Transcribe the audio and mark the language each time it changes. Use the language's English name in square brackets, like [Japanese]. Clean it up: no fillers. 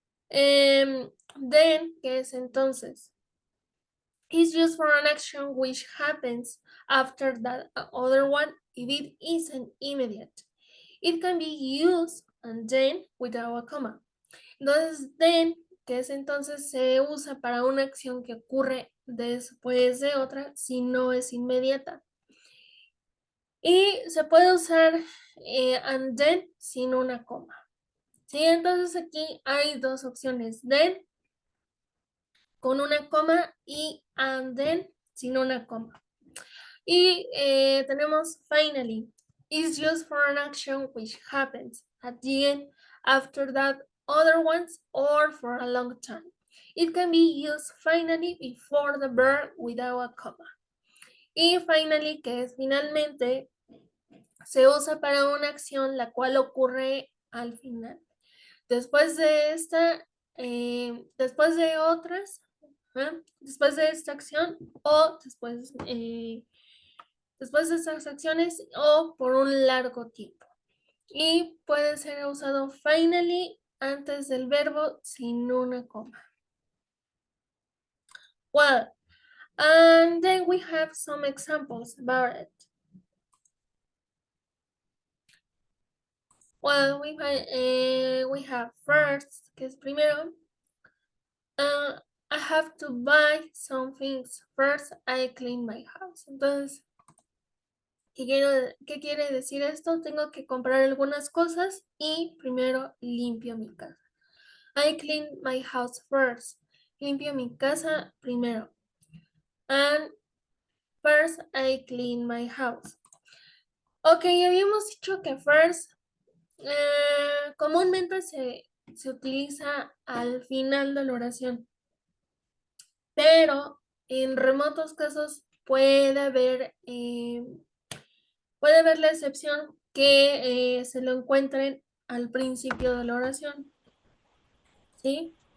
[Spanish] Then, que es entonces. [English] Is used for an action which happens after that other one if it isn't immediate. It can be used and then without a comma. [Spanish] Entonces, then, que es entonces, se usa para una acción que ocurre después de otra si no es inmediata. Y se puede usar and then sin una coma. ¿Sí? Entonces aquí hay dos opciones, then con una coma y and then sin una coma. Y tenemos [English] finally, is used for an action which happens at the end, after that other ones, or for a long time. It can be used finally before the verb without a comma. Y finally, [Spanish] que es finalmente, se usa para una acción la cual ocurre al final. Después de esta, después de otras, después de esta acción o después de estas acciones o por un largo tiempo. Y puede ser usado finally antes del verbo sin una coma. [English] Well, and then we have some examples about it. Well, we have first, [Spanish] que es primero. [English] I have to buy some things. First, I clean my house. [Spanish] Entonces, ¿qué quiere decir esto? Tengo que comprar algunas cosas y primero limpio mi casa. [English] I clean my house first. [Spanish] Limpio mi casa primero. [English] And first, I clean my house. [Spanish] Ok, habíamos dicho que first comúnmente se utiliza al final de la oración, pero en remotos casos puede haber la excepción que se lo encuentren al principio de la oración, ¿sí?